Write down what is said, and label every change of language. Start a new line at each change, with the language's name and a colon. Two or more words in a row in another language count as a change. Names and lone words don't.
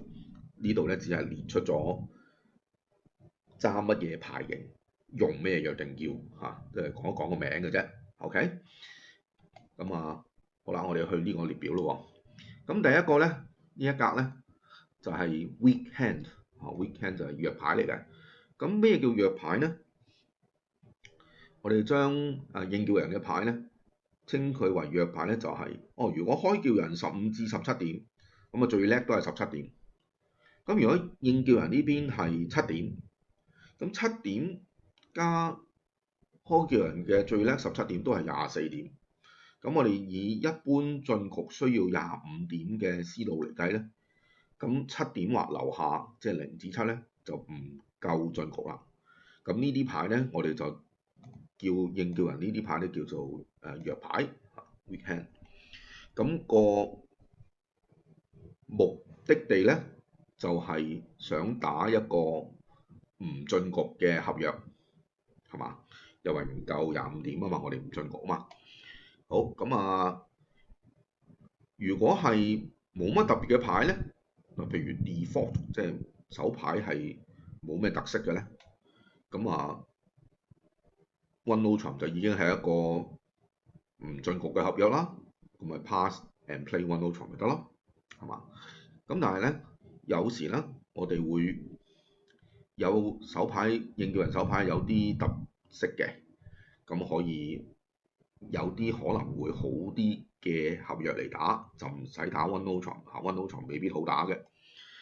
Cantonese: 呢度咧只係列出咗揸乜嘢牌型，用咩約定叫嚇，即係講一講個名嘅啫。OK， 咁好啦，我哋去呢個列表咯喎。咁第一個咧，呢一格咧就係
English: weak hand
Cantonese: 嚇，
English: weak hand
Cantonese: 就係弱牌嚟嘅。咁咩叫弱牌呢？我哋將應叫人嘅牌咧稱佢為弱牌咧，就係如果開叫人15至17點，咁最叻都係17點。咁如果應叫人呢邊係7點，咁7點加開叫人嘅最叻17點都係24點。咁我哋以一般進局需要25點嘅思路嚟計咧，咁7點或樓下即係0至7咧就唔夠進局啦。咁呢啲牌咧，我哋就應叫人呢啲牌咧叫做弱牌
English: weak hand。
Cantonese: 咁個目的地咧就係想打一個唔進局嘅合約，係嘛？因為唔夠25點啊嘛，我哋唔進局啊嘛。好，咁如果係冇乜特別嘅牌咧，譬如 default 即係手牌係冇咩特色嘅咧，咁
English: One Note
Cantonese: 就已經係一個唔進局嘅合約啦，咁咪
English: pass and play One Note
Cantonese: 咪得咯，係嘛？咁但係咧，有時咧，我哋會有手牌應叫人手牌有啲特色嘅，咁可以有啲可能會好啲嘅合約嚟打，就唔使打
English: One Note
Cantonese: 嚇，
English: One Note
Cantonese: 未必好打嘅。